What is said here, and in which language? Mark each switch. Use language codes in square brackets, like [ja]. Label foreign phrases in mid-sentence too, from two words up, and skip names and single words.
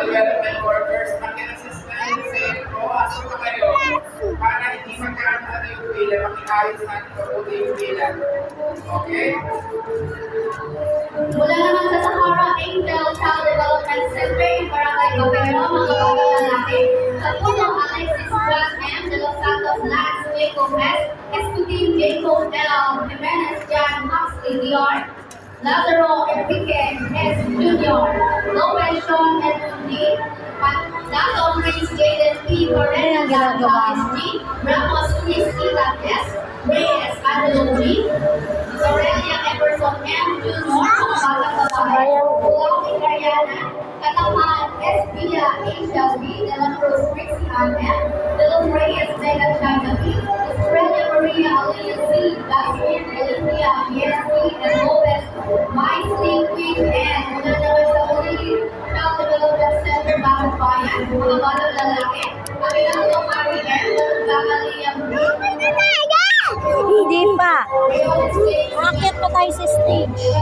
[en] development workers, [tl] mag-assistant, asok na kayo para hindi magkaroon na yung pila, makiayos natin kaputi yung pila. Okay? Mula naman sa Sahara Angel Child Development Center, yung Barangay Gobierno, mga batang lalaki, sa punong Alexis Juan M. de los Santos Lance, Waco West, Escutin Jacob L. Jimenez Jan Huxley DR, Lazaro Enrique S. Jr., Lopez Sean Edwin D., Dato Prince Jaden P. Correa Gonzalez G., Ramos Cristina S., Reyes Angelo G., Aurelia Emerson M. Jr., mga batang babae, Pulawi Ariana, Katapan S. Villa Angel B. De La Cruz Cristian M. De Los Reyes Vega China B. Australia Maria Alea C. Dasmin Olympia Yes B. and Lopez Maisley Queen N. Mula naman sa Uli Child Development Center Bakit Bayan, mga batang lalaki, Aminando Mari M. Gagalia B. Hindi pa. Akit pa tayo sa stage.